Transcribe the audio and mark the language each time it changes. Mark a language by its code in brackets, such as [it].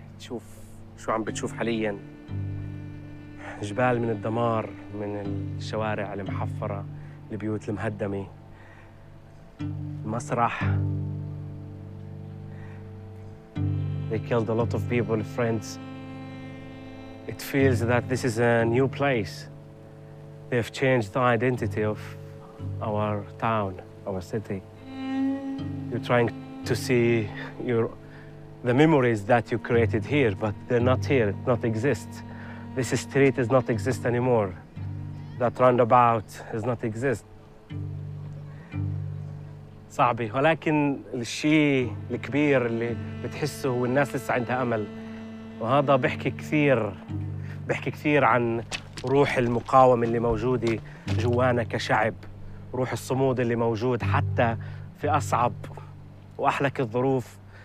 [ar] تشوف شو عم بتشوف حاليا، جبال من الدمار، من الشوارع المحفرة، البيوت المهدمة، المسرح. [en] They killed a lot of people, friends. It feels that this is a new place. They have changed the identity of our town, our city. You're trying to see the memories that you created here, but they're not here, not exist. This street does not exist anymore. That roundabout does not exist. [ar] صعبة، ولكن الشيء الكبير اللي بتحسه هو الناس لسه عندها أمل، وهذا بحكي كثير، بحكي كثير عن روح المقاومة اللي موجودة جوانا كشعب، روح الصمود اللي موجود حتى في أصعب وأحلك الظروف.